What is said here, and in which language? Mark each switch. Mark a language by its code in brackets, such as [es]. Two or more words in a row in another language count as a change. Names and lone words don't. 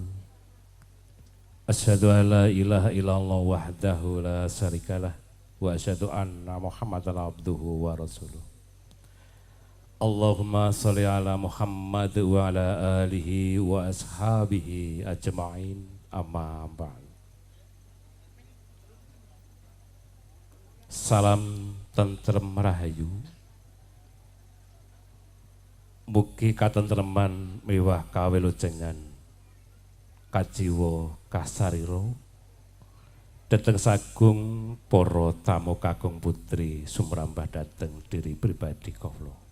[ar] أشهد أن لا إله إلا الله وحده لا شريك له وأشهد أن محمدا عبده ورسوله. اللهم صل على محمد وعلى آله وأصحابه أجمعين أما بعد. [jv] Salam tentrem rahayu. Mugi katentreman miwah kawilujengan kajiwa kasarira dhateng sagung para tamu kakung putri sumrambah dhateng diri pribadi kawula.